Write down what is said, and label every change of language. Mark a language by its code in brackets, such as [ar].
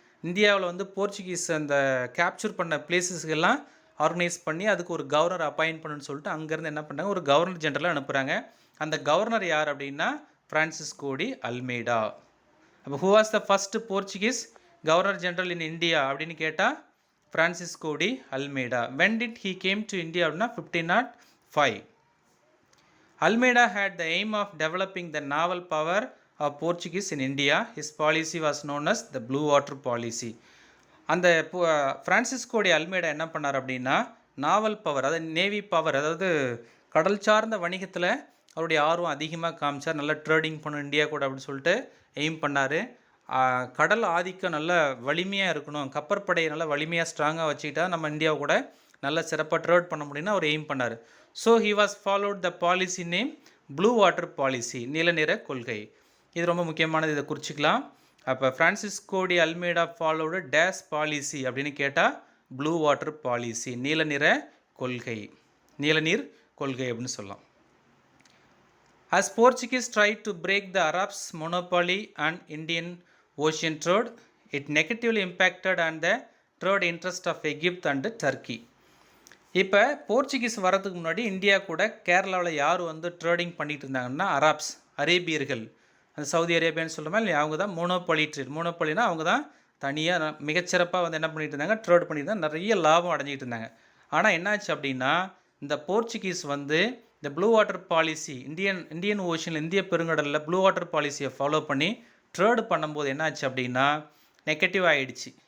[ta] இந்தியாவில் வந்து போர்ச்சுகீஸ் அந்த கேப்சர் பண்ண பிளேசஸ்க்கெல்லாம் ஆர்கனைஸ் பண்ணி அதுக்கு ஒரு கவர்னர் அப்பாயின்ட் பண்ணுன்னு சொல்லிட்டு அங்கேருந்து என்ன பண்ணாங்க ஒரு கவர்னர் ஜெனரலாக அனுப்புகிறாங்க. அந்த கவர்னர் யார் அப்படின்னா ஃப்ரான்சிஸ்கோ டி அல்மீடா. அப்போ [en] who was the first Portuguese governor general in India [ta] அப்படின்னு கேட்டால் [en] Francisco de Almeida. When did he came to India [ta] அப்படின்னா [en] 1505. Almeida had the aim of developing the naval power of Portuguese in India. His policy was known as the Blue Water Policy. [ta] அந்த Francisco de Almeida என்ன பண்ணார் அப்படின்னா நாவல் power, அதாவது navy power, அதாவது கடல் சார்ந்த வணிகத்தில் அவருடைய ஆர்வம் அதிகமாக காமிச்சார். நல்லா ட்ரேடிங் பண்ணணும் இந்தியா கூட அப்படின்னு சொல்லிட்டு எய்ம் பண்ணார். கடல் ஆதிக்கம் நல்ல வலிமையாக இருக்கணும், கப்பற்படையை நல்லா வலிமையாக ஸ்ட்ராங்காக வச்சுக்கிட்டா நம்ம இந்தியாவை கூட நல்ல சிறப்பாக ட்ரேட் பண்ண முடியும்னு அவர் எய்ம் பண்ணார். [en] so he was followed the policy name blue water policy, [ta] நீல நிற கொள்கை. இது ரொம்ப முக்கியமானது, இதை குறிச்சிக்கலாம். அப்போ Francisco D அல்மீடா [en] followed this policy [ta] அப்படின்னு கேட்டால் ப்ளூ வாட்டர் பாலிசி, நீல நிற கொள்கை, நீலநீர் கொள்கை அப்படின்னு சொல்லலாம். [en] As Portuguese tried to break the Arabs' monopoly on Indian Ocean trade, it negatively impacted on the trade interest of Egypt and Turkey. [ta] இப்போ Portuguese வரதுக்கு முன்னாடி இந்தியா கூட கேரளாவில் யார் வந்து ட்ரேடிங் பண்ணிகிட்டு இருந்தாங்கன்னா அராப்ஸ், அரேபியர்கள், அந்த சவுதி அரேபியான்னு சொல்கிறோமா இல்லை, அவங்க தான் மோனோபாலி ட்ரேட். மோனோபாலினா அவங்க தான் தனியாக மிகச்சிறப்பாக வந்து என்ன பண்ணிட்டு இருந்தாங்க, ட்ரேட் பண்ணிட்டு இருந்தாங்க, நிறைய லாபம் அடைஞ்சிக்கிட்டு இருந்தாங்க. ஆனால் என்னாச்சு அப்படின்னா இந்த போர்ச்சுகீஸ் வந்து இந்த ப்ளூ வாட்டர் பாலிசி, இந்தியன் ஓஷனில், இந்திய பெருங்கடலில் ப்ளூ வாட்டர் பாலிசியை ஃபாலோ பண்ணி ட்ரேடு பண்ணும்போது என்னாச்சு அப்படின்னா நெகட்டிவ் ஆகிடுச்சு.